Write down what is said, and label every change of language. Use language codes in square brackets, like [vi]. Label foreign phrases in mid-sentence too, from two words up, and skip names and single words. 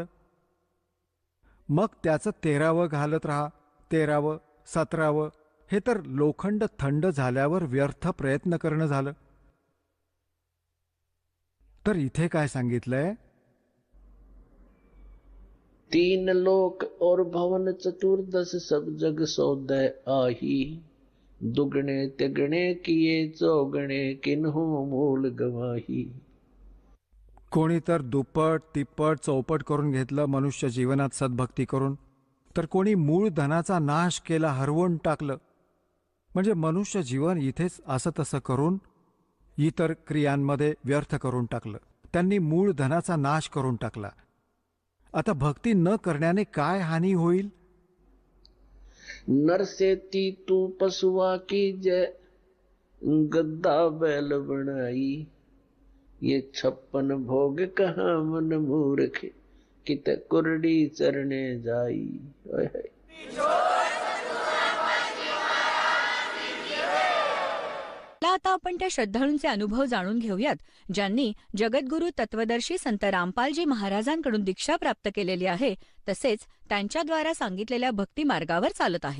[mr] मग त्याचं 13वं घालत राहा, 13वं 17वं, हे तर लोखंड थंड झाल्यावर व्यर्थ प्रयत्न करणं झालं. तर इथे काय सांगितलंय? [hi] 3 लोक और भवन चतुर्दश सब जग सौदे आही. दुगणे तिगणे किए चौगणे किन्हू मूल गवाही. [mr] कोणी तर दुप्पट तिप्पट चौपट करून घेतलं मनुष्य जीवनात सद्भक्ती करून, तर कोणी मूळ धनाचा नाश केला, हरवून टाकलं. म्हणजे मनुष्य जीवन इथेच असं तसं करून इतर क्रियांमध्ये व्यर्थ करून टाकलं. त्यांनी मूळ धनाचा नाश करून टाकला. आता भक्ती न करण्याने काय हानी होईल? [hi] नरसेती तू पशुआ की जय, गद्दा बैल बनाई. ये 56 भोग कहाँ मन मूर्ख, कित कुरडी चरणे जाई. ओय होय. [mr] आता आपण त्या श्रद्धाळूंचे अनुभव जाणून घेऊयात, ज्यांनी जगद्गुरू तत्वदर्शी संत रामपालजी महाराजांकडून दीक्षा प्राप्त केलेली आहे, तसेच त्यांच्याद्वारा सांगितलेल्या भक्ती मार्गावर चालत आहेत.